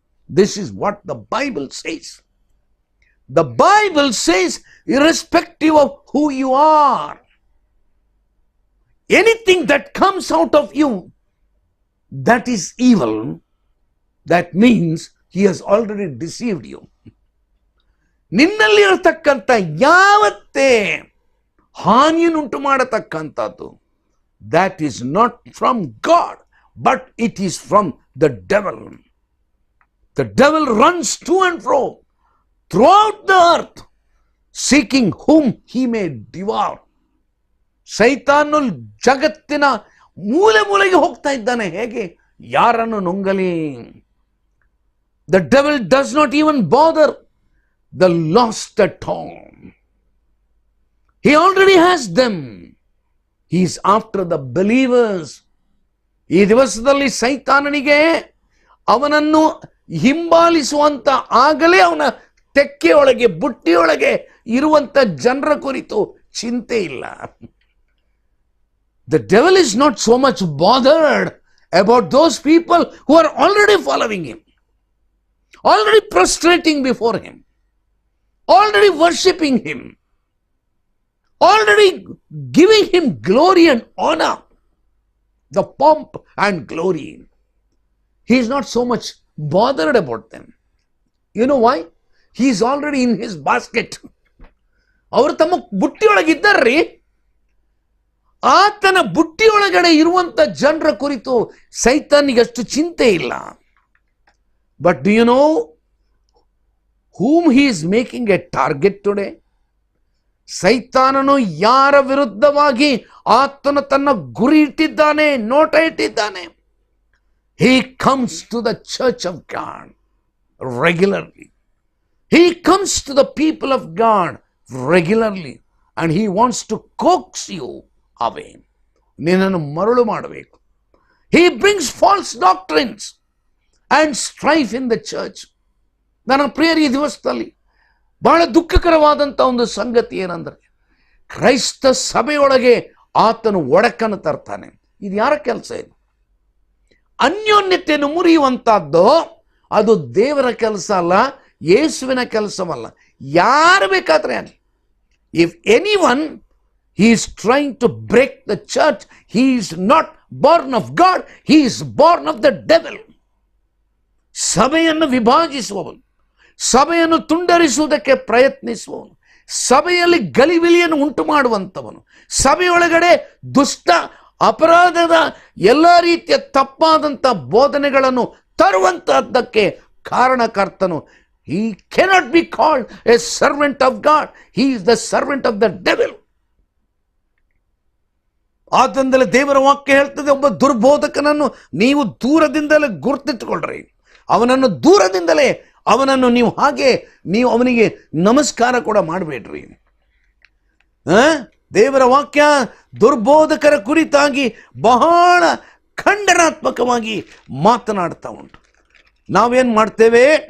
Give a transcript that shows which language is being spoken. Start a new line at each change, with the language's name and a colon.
English: This is what the Bible says. The Bible says, irrespective of who you are, anything that comes out of you that is evil, that means he has already deceived you.
Kannada: ನಿನ್ನಲ್ಲಿ ಇರತಕ್ಕಂಥ ಯಾವತ್ತೇ ಹಾನಿಯನ್ನುಂಟು ಮಾಡತಕ್ಕಂಥದ್ದು
English: that is not from God, but it is from the devil. The devil runs to and fro throughout the earth, seeking whom he may devour.
Kannada: ಸೈತಾನು ಜಗತ್ತಿನ ಮೂಲೆ ಮೂಲೆಗೆ ಹೋಗ್ತಾ ಇದ್ದಾನೆ, ಹೇಗೆ ಯಾರನ್ನು ನುಂಗಲಿ.
English: The devil does not even bother the lost at home. He already has them. He is after the believers.
Kannada: ಈ ದಿವಸದಲ್ಲಿ ಸೈತಾನನಿಗೆ ಅವನನ್ನು ಹಿಂಬಾಲಿಸುವಂತ ಆಗಲೇ ಅವನ ತೆಕ್ಕೆಯೊಳಗೆ ಬುಟ್ಟಿಯೊಳಗೆ ಇರುವಂತ ಜನರ ಕುರಿತು ಚಿಂತೆ ಇಲ್ಲ.
English: The devil is not so much bothered about those people who are already following him, already prostrating before him, already worshipping him, already giving him glory and honor, the pomp and glory. He is not so much bothered about them. You know why? He is already in his basket.
Kannada: ಅವರು ತಮ್ಮ ಬುಟ್ಟಿಯೊಳಗಿದ್ದಾರ್ರಿ. ಆತನ ಬುಟ್ಟಿಯೊಳಗಡೆ ಇರುವಂತ ಜನರ ಕುರಿತು ಸೈತಾನಿಗೆ ಅಷ್ಟು ಚಿಂತೆ ಇಲ್ಲ.
English: But do you know whom he is making a target today?
Kannada: ಸೈತಾನನು ಯಾರ ವಿರುದ್ಧವಾಗಿ ಆತನು ತನ್ನ ಗುರಿ ಇಟ್ಟಿದ್ದಾನೆ, ನೋಟ ಇಟ್ಟಿದ್ದಾನೆ?
English: He comes to the church of God regularly. He comes to the people of God regularly and he wants to coax you away.
Kannada: ನಿನ್ನನ್ನು ಮರಳು ಮಾಡಬೇಕು.
English: He brings false doctrines and strife in the church.
Kannada: ನನ್ನ ಪ್ರಿಯರ, ಈ ದಿವಸದಲ್ಲಿ ಬಹಳ ದುಃಖಕರವಾದಂಥ ಒಂದು ಸಂಗತಿ ಏನಂದ್ರೆ, ಕ್ರೈಸ್ತ ಸಭೆಯೊಳಗೆ ಆತನು ಒಡಕನ್ನು ತರ್ತಾನೆ. ಇದು ಯಾರ ಕೆಲಸ? ಇದು ಅನ್ಯೋನ್ಯತೆಯನ್ನು ಮುರಿಯುವಂತಹದ್ದು. ಅದು ದೇವರ ಕೆಲಸ ಅಲ್ಲ, ಯೇಸುವಿನ ಕೆಲಸವಲ್ಲ. ಯಾರು ಬೇಕಾದ್ರೆ ಆಗಲಿ,
English: If anyone he is trying to break the church, he is not born of God, he is born of the devil.
Kannada: ಸಭೆಯನ್ನು ವಿಭಾಗಿಸುವವನು, ಸಭೆಯನ್ನು ತುಂಡರಿಸುವುದಕ್ಕೆ ಪ್ರಯತ್ನಿಸುವವನು, ಸಭೆಯಲ್ಲಿ ಗಲಿಬಿಲಿಯನ್ನು ಉಂಟು ಮಾಡುವಂಥವನು, ಸಭೆಯೊಳಗಡೆ ದುಷ್ಟ ಅಪರಾಧದ ಎಲ್ಲ ರೀತಿಯ ತಪ್ಪಾದಂಥ ಬೋಧನೆಗಳನ್ನು ತರುವಂತಹದ್ದಕ್ಕೆ ಕಾರಣಕರ್ತನು.
English: He cannot be called a servant of God. He is the servant of the devil.
Kannada: ಆದ್ದರಿಂದಲೇ ದೇವರ ವಾಕ್ಯ ಹೇಳ್ತದೆ, ಒಬ್ಬ ದುರ್ಬೋಧಕನನ್ನು ನೀವು ದೂರದಿಂದಲೇ ಗುರುತಿಟ್ಟುಕೊಳ್ಳ್ರಿ. ಅವನನ್ನು ದೂರದಿಂದಲೇ ಅವನನ್ನು ನೀವು ಅವನಿಗೆ ನಮಸ್ಕಾರ ಕೂಡ ಮಾಡಬೇಡ್ರಿ. ದೇವರ ವಾಕ್ಯ ದುರ್ಬೋಧಕರ ಕುರಿತಾಗಿ ಬಹಳ ಖಂಡನಾತ್ಮಕವಾಗಿ ಮಾತನಾಡ್ತಾ ಉಂಟು. ನಾವೇನ್ ಮಾಡ್ತೇವೆ?